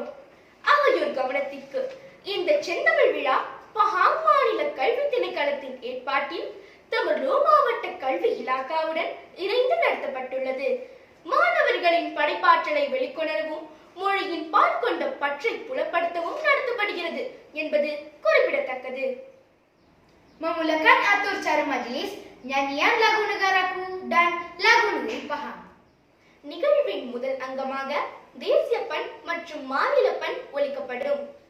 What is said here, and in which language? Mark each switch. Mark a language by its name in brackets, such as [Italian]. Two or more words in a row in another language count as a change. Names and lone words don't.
[Tamil] அவையோர் கவனத்திற்கு இந்த செந்தமிழ் விழா பஹாங் மாநில கல்வி திணைக்களத்தின் ஏற்பாட்டில் தெமெலோ மாவட்ட கல்வி இலாகாவுடன் இணைந்து நடத்தப்பட்டுள்ளது. மாணவர்களின் படைப்பாற்றலை வெளிக்கொணரவும் மொழியின் பால் கொண்ட பற்றை புலப்படுத்தவும் நடத்தப்படுகிறது என்பது குறிப்பிடத்தக்கது. [Malay] Memulakan atur cara majlis nyanyian lagu negaraku dan lagu negeri Pahang. [Tamil] நிகழ்வின் முதல் அங்கமாக தேசிய பண் மற்றும் மாநில பண் ஒலிக்கப்படும்.